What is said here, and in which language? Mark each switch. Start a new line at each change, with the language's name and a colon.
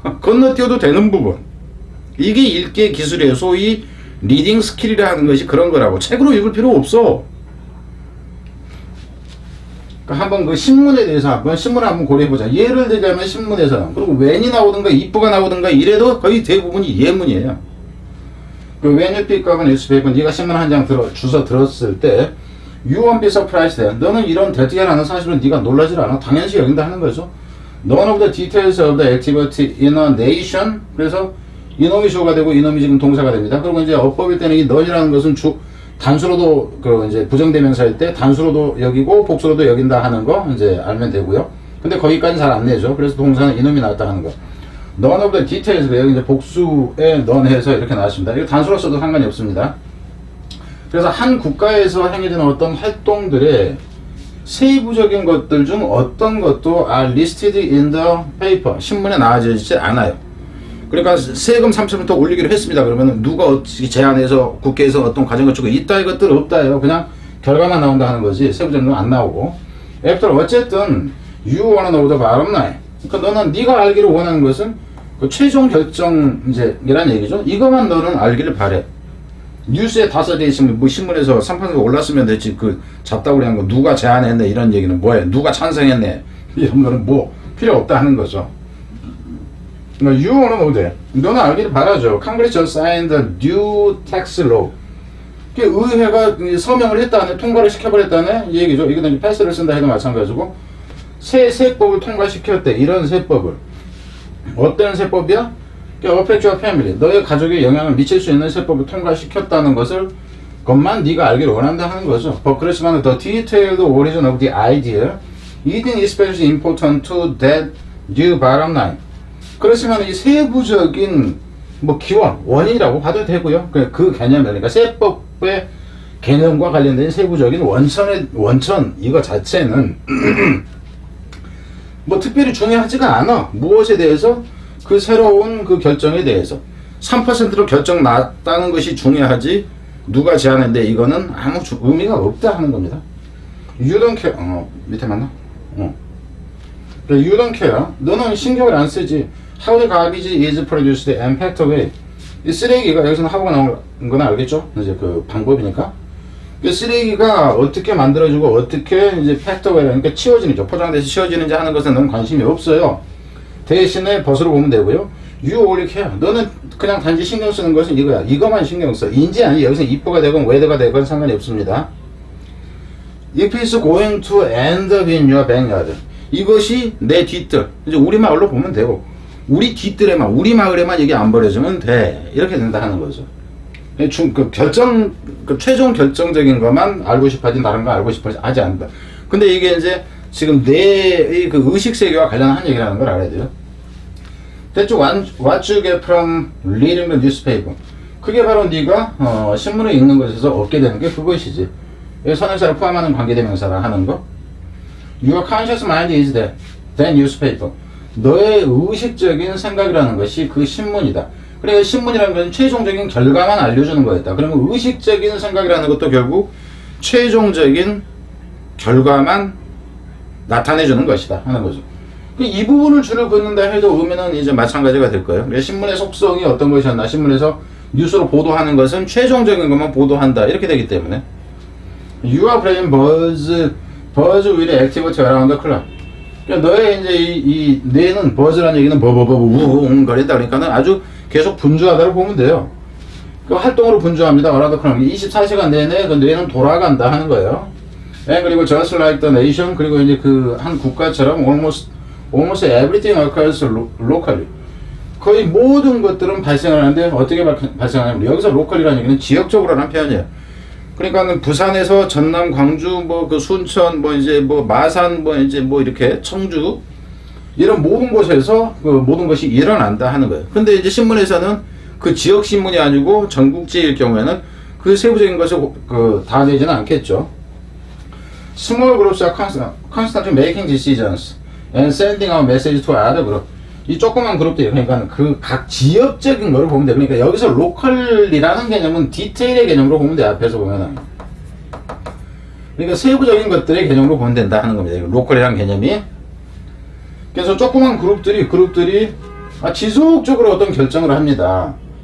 Korean: 건너뛰어도 되는 부분. 이게 읽기의 기술이에요. 소위 리딩 스킬이라 하는 것이 그런 거라고. 책으로 읽을 필요 없어. 그러니까 한번 그 신문에 대해서 신문을 한번 고려해보자. 예를 들자면 신문에서 그리고 when이 나오든가 if가 나오든가 이래도 거의 대부분이 예문이에요.
English: 그 when you pick up a newspaper,
Korean: 네가 신문 한 장 주워 들었을 때
English: you won't be surprised.
Korean: 너는 이런 대특이라는 사실은 네가 놀라질 않아. 당연시 여긴다 하는 거죠.
English: None of the details of the activity in a nation.
Korean: 그래서 이놈이 주어가 되고 이놈이 지금 동사가 됩니다. 그리고 이제 어법일 때는 이 none이라는 것은 단수로도 그 이제 부정대명사일 때 단수로도 여기고 복수로도 여긴다 하는 거 이제 알면 되고요. 근데 거기까지 잘 안 내죠. 그래서 동사는 이놈이 나왔다 하는 거.
English: None of the details,
Korean: 여기 이제 복수에 none 해서 이렇게 나왔습니다. 이거 단수로 써도 상관이 없습니다. 그래서 한 국가에서 행해지는 어떤 활동들의 세부적인 것들 중 어떤 것도
English: are listed in the paper,
Korean: 신문에 나와지지 않아요. 그러니까 세금 30% 올리기로 했습니다. 그러면 누가 어떻게 제안해서 국회에서 어떤 과정 거치고 있다 이것들 없다요. 그냥 결과만 나온다 하는 거지 세부적인 건 안 나오고.
English: After
Korean: 어쨌든
English: you wanna know the bottom line.
Korean: 그러니까 너는 네가 알기를 원하는 것은 그 최종 결정이란 얘기죠. 이것만 너는 알기를 바래. 뉴스에 다 써져 있으면 뭐 신문에서 3%가 올랐으면 됐지 그 잡다구리 한 거 누가 제안했네 이런 얘기는 뭐예요? 누가 찬성했네 이런 거는 뭐 필요 없다 하는 거죠. 그러니까
English: you wanna know that.
Korean: 너는 알기를 바라죠.
English: Congress just signed the new tax law.
Korean: 의회가 서명을 했다네, 통과를 시켜버렸다네 이 얘기죠. 이거는 패스를 쓴다 해도 마찬가지고 새 세법을 통과시켰대. 이런 세법을 어떤 세법이야?
English: affect your family.
Korean: 너의 가족에 영향을 미칠 수 있는 세법을 통과시켰다는 것만 네가 알기를 원한다 하는 거죠. 그렇지만
English: the detailed origin of the idea isn't especially important to that new bottom line.
Korean: 그렇지만 이 세부적인 뭐 기원, 원인이라고 봐도 되고요. 그 개념, 그러니까 세법의 개념과 관련된 세부적인 원천 이거 자체는 뭐 특별히 중요하지가 않아. 무엇에 대해서? 그 새로운 그 결정에 대해서 3%로 결정 났다는 것이 중요하지 누가 제안했는데 이거는 아무 의미가 없다 하는 겁니다.
English: You don't care.
Korean: 밑에 맞나?
English: You don't care.
Korean: 너는 신경을 안 쓰지.
English: How the garbage is produced and packed away.
Korean: 이 쓰레기가 여기서는 how가 나온 건 알겠죠? 이제 그 방법이니까. 그 쓰레기가 어떻게 만들어지고 어떻게 이제
English: packed away
Korean: 그러니까 치워지는지 포장돼서 치워지는지 하는 것은 너는 관심이 없어요. 대신에 벗으로 보면 되고요.
English: You only care.
Korean: 너는 그냥 단지 신경 쓰는 것은 이거야. 이거만 신경 써. 인지 아니 여기서 if가 되건 whether가 되건 상관이 없습니다.
English: If it's going to end up in your backyard.
Korean: 이것이 내 뒤뜰. 이제 우리 마을로 보면 되고 우리 뒤뜰에만 우리 마을에만 이게 안 버려지면 돼. 이렇게 된다 하는 거죠. 그 최종 결정적인 것만 알고 싶어하지 다른 거 알고 싶어하지 않는다. 근데 이게 이제 지금 내 그 의식세계와 관련한 얘기라는 걸 알아야 돼요.
English: 대충 what you get from reading the newspaper.
Korean: 그게 바로 네가 신문을 읽는 것에서 얻게 되는 게 그것이지. 선행사를 포함하는 관계대명사라 하는 거.
English: Your conscious mind is that newspaper.
Korean: 너의 의식적인 생각이라는 것이 그 신문이다. 그래 신문이라는 것은 최종적인 결과만 알려주는 거였다. 그러면 의식적인 생각이라는 것도 결국 최종적인 결과만 나타내주는 것이다 하는 거죠. 이 부분을 줄을 긋는다 해도 의미는 이제 마찬가지가 될 거예요. 신문의 속성이 어떤 것이었나, 신문에서 뉴스로 보도하는 것은 최종적인 것만 보도한다 이렇게 되기 때문에
English: You are playing buzz with activity around the clock.
Korean: 그러니까 너의 이제 이 뇌는 버즈라는 얘기는 우웅거린다 그러니까는 아주 계속 분주하다고 보면 돼요. 그 활동으로 분주합니다.
English: around the clock.
Korean: 24시간 내내 그 뇌는 돌아간다 하는 거예요. 네, 그리고
English: just like the nation,
Korean: 그리고 이제 그 한 국가처럼
English: almost everything occurs locally.
Korean: 거의 모든 것들은 발생을 하는데 어떻게 발생하냐면 여기서 local이라는 얘기는 지역적으로라는 표현이에요. 그러니까 부산에서 전남, 광주, 뭐 그 순천, 뭐 이제 뭐 마산, 뭐 이제 뭐 이렇게 청주 이런 모든 곳에서 그 모든 것이 일어난다 하는 거예요. 근데 이제 신문에서는 그 지역 신문이 아니고 전국지일 경우에는 그 세부적인 것을 다 내지는 않겠죠.
English: Small groups are constantly making decisions and sending out messages to other groups.
Korean: 이 조그만 그룹들이 그러니까 그 각 지역적인 거를 보면 돼. 그러니까 여기서 로컬이라는 개념은 디테일의 개념으로 보면 돼. 앞에서 보면은. 그러니까 세부적인 것들의 개념으로 보면 된다 하는 겁니다. 로컬이라는 개념이. 그래서 조그만 그룹들이 지속적으로 어떤 결정을 합니다.